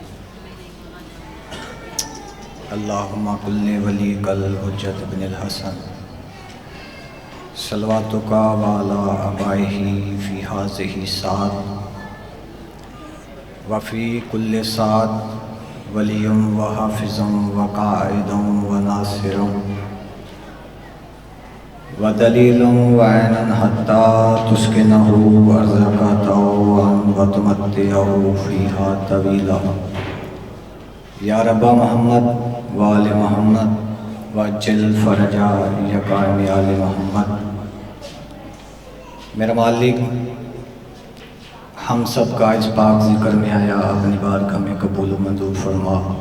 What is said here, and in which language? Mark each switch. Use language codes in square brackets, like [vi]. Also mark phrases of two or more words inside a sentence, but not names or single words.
[ar] اللہم کل ولیک الحجۃ بن الحسن صلواتک وعلی آبائہ فی ہذہ ساعۃ وفی کل ساعۃ ولی و حافظ و قائد و ناصر و دلیل و عین حتی تسکنہ ارضک طوعا و تمتعہ فیہا طویلا۔ یا رب محمد و آل محمد وعجل فرجا یقائم آل محمد۔ [ur] میرا مالک ہم سب کا اس پاک ذکر میں آیا اپنی بارگاہ میں قبول و منظور فرما۔